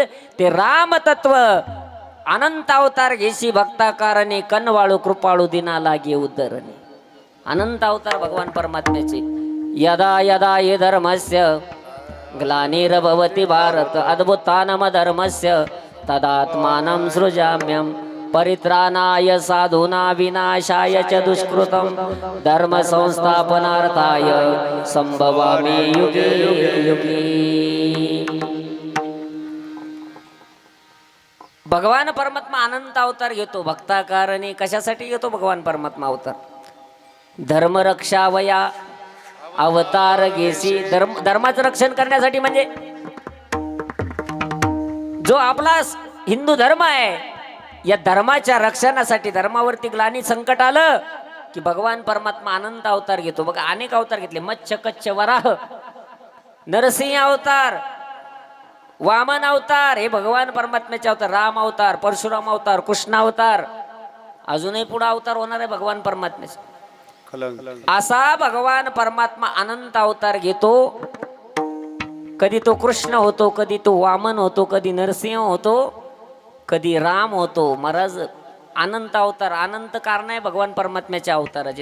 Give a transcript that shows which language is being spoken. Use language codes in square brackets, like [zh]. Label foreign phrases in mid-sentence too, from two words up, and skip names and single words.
[mr] ते राम तत्व अनंत अवतार घेशी भक्ताकारणे कनवाळू कृपाळू दिना लागे उद्धरणे. अनंत अवतार भगवान परमात्म्याचे. [sa] यदा यदा ये धर्मस्य ग्लानिर्भवति भारत अद्भुतानम धर्मस्य तदात्मानं सृजाम्यहं परित्राणाय साधूना विनाशाय च दुष्कृतं धर्म संस्थापनार्थाय संभवामि युगे युगे. [mr] भगवान परमात्मा अनंत अवतार घेतो भक्ताकारणे. कशासाठी घेतो भगवान परमात्मा अवतार? धर्मरक्षावया अवतार घेसी. धर्माचं रक्षण करण्यासाठी, म्हणजे जो आपला हिंदू धर्म आहे या धर्माच्या रक्षणासाठी, धर्मावरती ग्लानी संकट आलं की भगवान परमात्मा अनंत अवतार घेतो. बघा अनेक अवतार घेतले. मत्स्य कच्छ वराह, नरसिंह अवतार, वामन अवतार, हे भगवान परमात्म्याचे अवतार. राम अवतार, परशुराम अवतार, कृष्ण अवतार, अजूनही पुढे अवतार होणार आहे भगवान परमात्म्याचे. असा भगवान परमात्मा अनंत अवतार घेतो. कधी तो कृष्ण होतो, कधी तो वामन होतो, कधी नरसिंह होतो, कधी राम होतो. महाराज अनंत अवतार, अनंत कारण आहे भगवान परमात्म्याच्या अवताराचे.